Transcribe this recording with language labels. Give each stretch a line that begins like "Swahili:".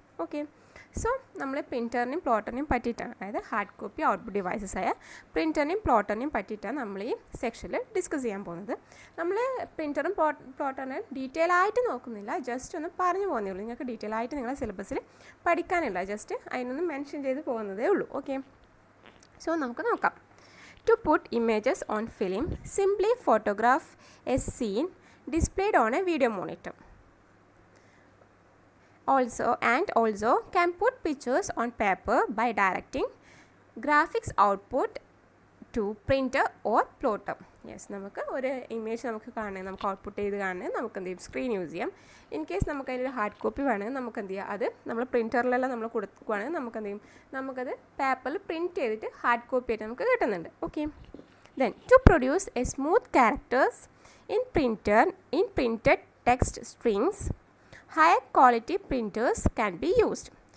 Malayalam: Okay, so നമ്മൾ പ്രിൻറ്ററിനെയും പ്ലോട്ടറിനെയും പറ്റിയിട്ടാണ്, അതായത് ഹാർഡ് കോപ്പി ഔട്ട്പുട്ട് ഡിവൈസസ് ആയ പ്രിൻറ്ററിനെയും പ്ലോട്ടറിനെയും പറ്റിയിട്ടാണ് നമ്മൾ ഈ സെക്ഷനിൽ ഡിസ്കസ് ചെയ്യാൻ പോകുന്നത്. നമ്മൾ പ്രിൻറ്ററും പ്ലോട്ടറിനെ ഡീറ്റെയിൽ ആയിട്ട് നോക്കുന്നില്ല, ജസ്റ്റ് ഒന്ന് പറഞ്ഞു പോകുന്നേ ഉള്ളൂ. നിങ്ങൾക്ക് ഡീറ്റെയിൽ ആയിട്ട് നിങ്ങളുടെ സിലബസിൽ പഠിക്കാനില്ല, ജസ്റ്റ് അതിനൊന്ന് മെൻഷൻ ചെയ്ത് പോകുന്നതേ ഉള്ളൂ. ഓക്കെ, സോ നമുക്ക് നോക്കാം.
English: To put images on film, simply photograph a scene displayed on a video monitor. Also can put pictures on paper by directing graphics output to printer or plotter.
Malayalam: Yes, നമുക്ക് ഒരു image നമുക്ക് കാണണമെങ്കിൽ, നമുക്ക് output ചെയ്ത് കാണണമെങ്കിൽ നമുക്ക് എന്ത് ചെയ്യും, സ്ക്രീൻ യൂസ് ചെയ്യാം. ഇൻ കേസ് നമുക്ക് അതിൻ്റെ ഹാർഡ് കോപ്പി വേണമെങ്കിൽ നമുക്ക് എന്ത് ചെയ്യാം, അത് നമ്മൾ പ്രിൻറ്ററിലെല്ലാം നമ്മൾ കൊടുക്കുകയാണെങ്കിൽ നമുക്ക് എന്ത് ചെയ്യും, നമുക്കത് പേപ്പറിൽ പ്രിൻറ്റ് ചെയ്തിട്ട് ഹാർഡ് കോപ്പി ആയിട്ട് നമുക്ക് കിട്ടുന്നുണ്ട്.
English: Okay, then to produce a smooth characters in printed text strings, higher quality printers can be used.